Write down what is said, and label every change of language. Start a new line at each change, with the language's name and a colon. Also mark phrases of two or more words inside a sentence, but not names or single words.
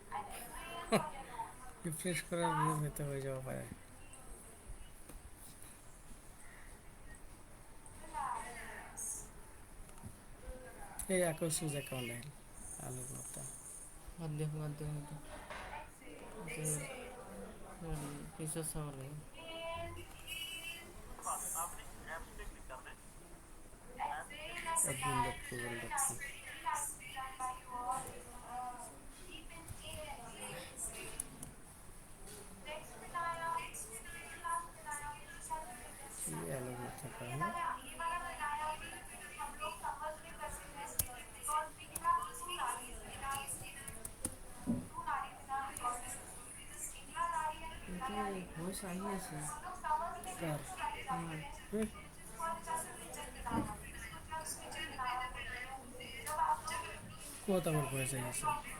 Assamese: ৰিফ্ৰেছ কৰাৰ পিছত হয়তো হৈ যাব পাৰে এই আকৌ
English: choose account
Assamese: আহিল আলু বৰ্তা বাদ দিয়ক পিছত চাব লাগিব
Hindi: आपने ऐप्स पे क्लिक करना है admin.google.com ये आलू बर्ता का है
Assamese: ভইচ আহি আছে कार ক'ত আমাৰ ভইচ আহি আছে